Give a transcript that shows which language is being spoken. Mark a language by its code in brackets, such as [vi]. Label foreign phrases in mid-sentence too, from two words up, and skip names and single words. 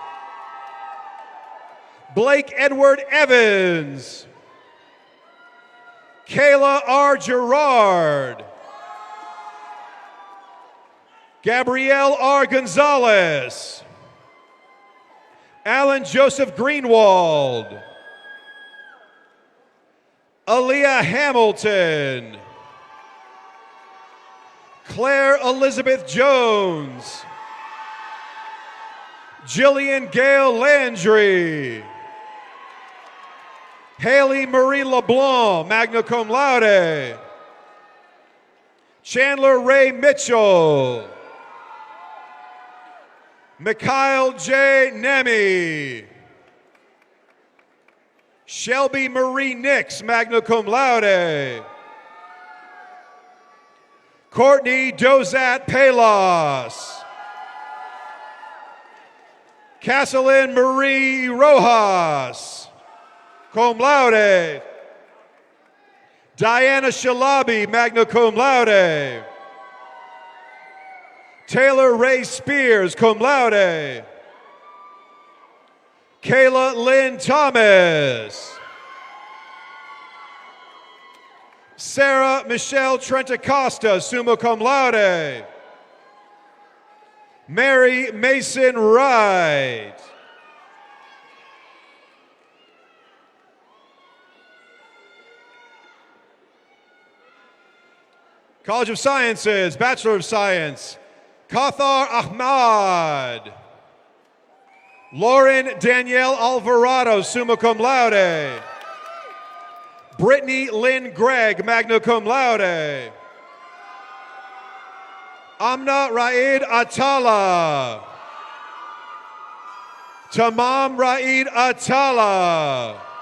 [en] Blake Edward Evans. Kayla R. Gerard. Gabrielle R. Gonzalez. Alan Joseph Greenwald. Aaliyah Hamilton. Claire Elizabeth Jones. Jillian Gail Landry. Haley Marie LeBlanc, [la] magna cum laude. [en] Chandler Ray Mitchell. Mikhail J. Nemi. Shelby Marie Nix, [la] magna cum laude. [en] Courtney Dozat Palos. Casalyn Marie Rojas, [la] cum laude. [en] Diana Shalabi, [la] magna cum laude. [en] Taylor Ray Spears, [la] cum laude. [en] Kayla Lynn Thomas. Sarah Michelle Trentacosta, [la] summa cum laude. [en] Mary Mason Wright. College of Sciences, Bachelor of Science, Kauthar Ahmad. Lauren Danielle Alvarado, [la] summa cum laude. [en] Brittany Lynn Gregg, [la] magna cum laude. [en] Amna Raid Atala. Tamam Raid Atala.